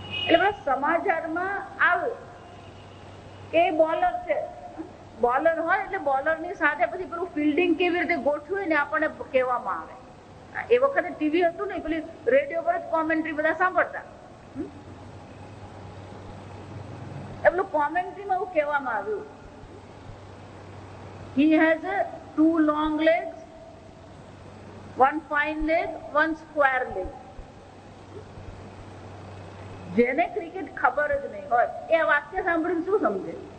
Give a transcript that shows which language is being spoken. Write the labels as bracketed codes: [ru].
[gu] એટલે સમાચારમાં આવે કે બોલર છે, બોલર હોય એટલે બોલર ની સાથે પછી પેલું ફિલ્ડિંગ કેવી રીતે ગોઠવે ને આપણને કહેવામાં આવે. એ વખતે ટીવી હતું ને, પેલી રેડિયો પર જ કોમેન્ટ્રી બધા સાંભળતા. એટલું કોમેન્ટ્રીમાં એવું કહેવામાં આવ્યું, [en] he has 2 long legs, 1 fine leg, 1 square leg. [gu] જેને ક્રિકેટ ખબર જ નહીં હોય એ આ વાક્ય સાંભળીને શું સમજે?